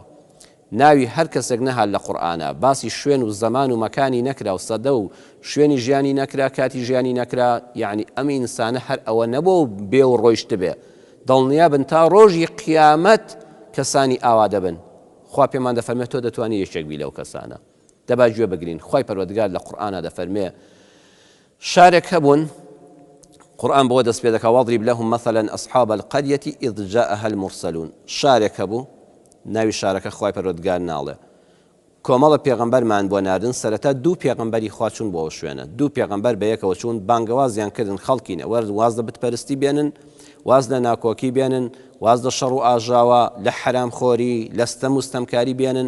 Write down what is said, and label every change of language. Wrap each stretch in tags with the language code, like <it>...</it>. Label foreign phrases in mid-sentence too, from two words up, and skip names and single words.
<ckb>ناوی هەر کەسێک نەهات لە قورئانە، باسی شوێن و زەمان و مەکانی نەکرا و سەدە و شوێنی ژیانی نەکرا، کاتی ژیانی نەکرا، یعنی ئەم ئینسانە هەر ئەوە نەبوو بێ و ڕۆیشت بێ. دڵنیا بن تا ڕۆژی قیامەت کەسانی ئاوا دەبن. خوا پێمان دەفەرمێت تۆ دەتوانی یەکێک بی لەو کەسانە. دەبا گوێ بگرین. خوای پەروەردگار لە قورئانە دەفەرمێ شارێک هەبوون قورئان بۆ دەست پێ دەکا</ckb> <ar>واضرب لهم مثلا أصحاب القرية إذ جاءها المرسلون.</ar> <ckb>شارێک هەبوو، ناوی شارەکە خوای پەروەردگار ناڵێ. کۆمەڵە پێغەمبەرمان بۆ ناردن، سەرەتا دوو پێغەمبەری خوا چوون بۆ ئەو شوێنە. دوو پێغەمبەر بەیەکەوە چوون، بانگەوازیان کردن خەڵکی نەوەرد، واز لە بتپەرستی بێنن، واز لە ناکۆکی بێنن، واز لە شەڕ و ئاژاوە، لە حرامخۆری، لە ستەم و ستەمکاری بێنن.</ckb>